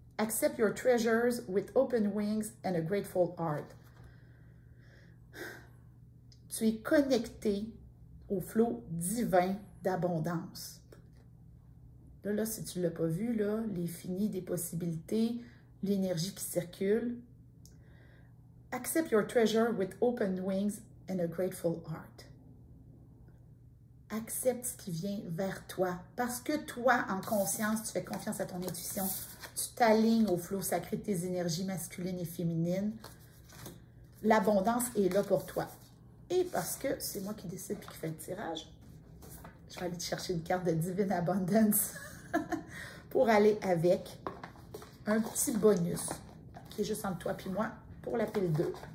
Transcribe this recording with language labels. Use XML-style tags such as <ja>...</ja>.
<en>Accept your treasures with open wings and a grateful heart.</en> <fr>Tu es connecté au flot divin d'abondance. Là, si tu ne l'as pas vu, là, l'infini des possibilités, l'énergie qui circule.</fr> <en>Accept your treasure with open wings and a grateful heart.</en> <fr>Accepte ce qui vient vers toi. Parce que toi, en conscience, tu fais confiance à ton intuition. Tu t'alignes au flot sacré de tes énergies masculines et féminines. L'abondance est là pour toi. Et parce que c'est moi qui décide et qui fais le tirage, je vais aller te chercher une carte de Divine Abundance pour aller avec un petit bonus qui est juste entre toi et moi pour la pile 2.</fr>